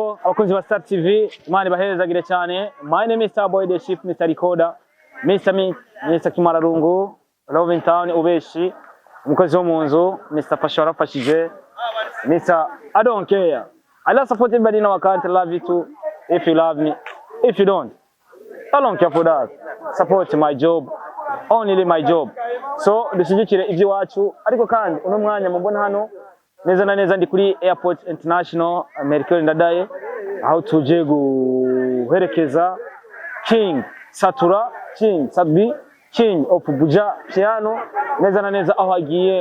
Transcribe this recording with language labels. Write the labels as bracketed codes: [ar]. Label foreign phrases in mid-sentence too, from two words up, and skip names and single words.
[rn] bakunzi ba Star TV imana ibaherezagire cyane. [en] My name is Starboy the Chief, Mr. Recorder, Mr. Meat, Mr. Kimararungu, Love in Town [rn] ubeshi, umukozi wo mu nzu, [en] Mr. [rn] Fasha warafashije, [en] Mr. I don't care. I love support everybody in our country, love you too. If you love me, if you don't, I don't care for that. Support my job, only my job. [rn] So dushyigikire ibyo wacu, ariko kandi uno mwanya mubona hano neza na neza ndi kuri Airport International Mercure Ndadaye, aho tuje guherekeza King Satura, King Sabi, King of Buja Piano, neza na neza aho agiye